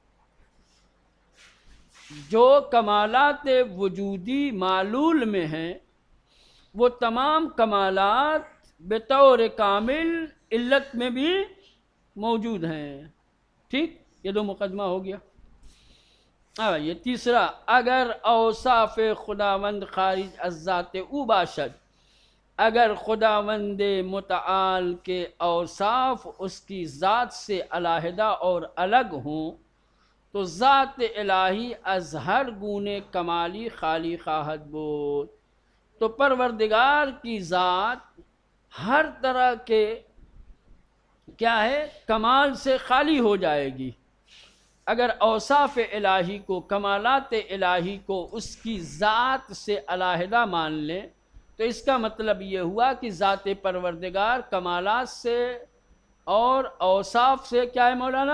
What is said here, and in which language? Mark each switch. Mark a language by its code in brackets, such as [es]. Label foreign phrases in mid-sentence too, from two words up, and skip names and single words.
[ur] جو کمالات وجودی معلول میں ہیں وہ تمام کمالات بطور کامل علت میں بھی موجود ہیں، ٹھیک۔ یہ دو مقدمہ ہو گیا۔ یہ تیسرا، [fa] اگر اوصاف خداوند خارج از ذات او باشد، [ur] اگر خداوند متعال کے اوصاف اس کی ذات سے علیحدہ اور الگ ہوں تو [fa] ذات الہی از ہر گونے کمالی خالی خواہد بود، [ur] تو پروردگار کی ذات ہر طرح کے کیا ہے؟ کمال سے خالی ہو جائے گی۔ اگر اوصاف الہی کو، کمالات الہی کو اس کی ذات سے علیحدہ مان لیں تو اس کا مطلب یہ ہوا کہ ذات پروردگار کمالات سے اور اوصاف سے کیا ہے مولانا؟